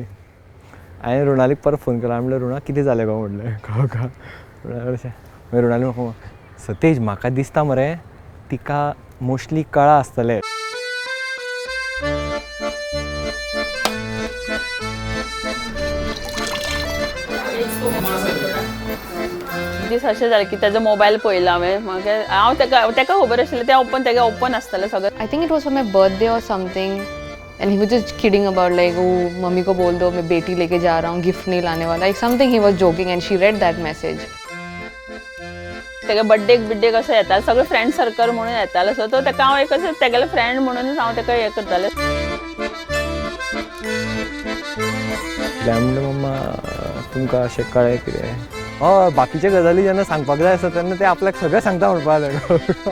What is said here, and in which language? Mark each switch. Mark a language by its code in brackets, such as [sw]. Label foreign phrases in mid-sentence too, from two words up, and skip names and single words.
[kok] हांवें रुणालीक परत फोन केलो. हांवें म्हणलें रुणा कितें जालें गो म्हटलें का अशें मागीर रुणाली म्हाका सतेज म्हाका दिसता मरे तिका मोस्टली कळा आसतलें. दीस अशें जालें की तेजो मोबायल पळयलो हांवें. म्हाका हांव तेका खबर आशिल्लें तें तेगे ओपन आसतलें सगळें. [en] I think it was for my birthday or something. And he was just kidding about like, [hi] oh, मम्मी को बोल दो मैं बेटी लेके जा रहा हूँ, गिफ्ट नहीं लाने वाला. [en] Like something he was joking and she read that message. [kok] तेगे बड्डेक असो येतालो सगळे [en] friend circle [kok] म्हणून येतालो. सो तो तेका हांव एक असो तेगेले फ्रेंड म्हणूनच हांव तेका हें करतालें. हांवें म्हणलें मम्मा तुमकां अशें कळ्ळें कितें हय बाकीचे गजाली जेन्ना सांगपाक जाय आसता तेन्ना ते आपल्याक सगळें सांगता म्हणपाक लागलें.